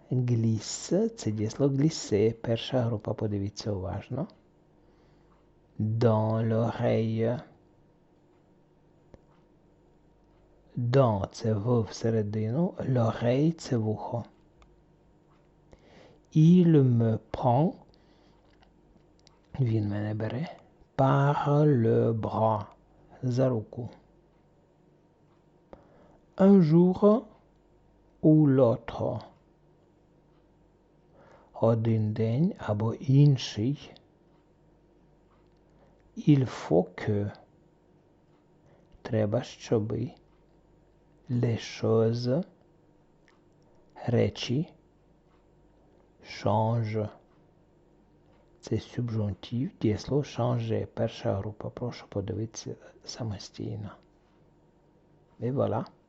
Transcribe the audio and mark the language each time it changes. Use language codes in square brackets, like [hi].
[uk] Glisse – це дієслово glisser. Перша група, подивіться уважно. [fr] dans l'oreille. [uk] Dans – це всередину, l'oreille – це вухо. [fr] Il me prend – [uk] він мене бере [fr] – par le bras – [uk] за руку. [fr] Un jour ou l'autre – [uk] один день або інший. [fr] Il faut que – [uk] треба, щоби. [fr] Les choses – [uk] речі. Change – це субжунктив, дієслово changer. Перша група. Прошу подивитися самостійно. [fr] Et voilà.